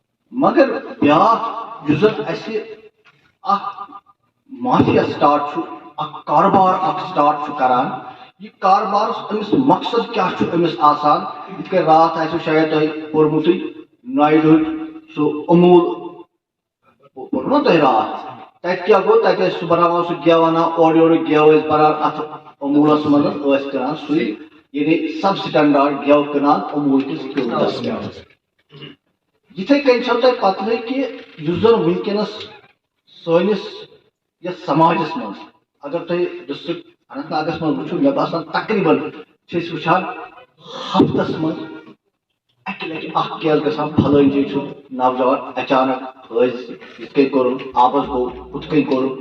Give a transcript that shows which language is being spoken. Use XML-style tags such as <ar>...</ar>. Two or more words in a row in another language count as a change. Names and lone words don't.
<ks>مگر بیاکھ یُس زن اَسہِ اکھ مافیا سٹارٹ چھُ اکھ کاربار اکھ سٹارٹ چھُ کران یہ کاربارس أمِس مقصد کیٛاہ چھُ أمِس آسان یِتھ کٔنۍ راتھ آسِوٕ شاید تۄہہِ پوٚرمُتٕے نایڈوہٕچ سُہ اموٗل پوٚر نا تۄہہِ راتھ تتہِ کیٛاہ گوٚو تتہِ ٲسۍ سُہ بناوان سُہ گٮ۪و انان اورٕ یورٕ گٮ۪و ٲسۍ بران اتھ اموٗلس منٛز ٲسۍ کٕنان سُے یعنی</ks> <en>sub standard</en> <ks>گٮ۪و کٕنان اموٗل کِس قۭمتس یِتھے کٔنۍ چھو تۄہہِ پتہٕے کہِ یُس زن وٕنکیٚنس سٲنِس یتھ سماجس منٛز اگر تۄہہِ ڈسٹرک اننت ناگس منٛز وٕچھو مےٚ باسان تقریٖبن چھِ أسۍ وٕچھان ہفتس منٛز اکہِ لٹہِ اکھ کیس گژھان فلٲنۍ جایہِ چھُ نوجوان اچانک حٲدثہٕ یِتھ کٔنۍ کوٚرُن آبس گوٚو ہُتھ کٔنۍ کوٚرُن</ks>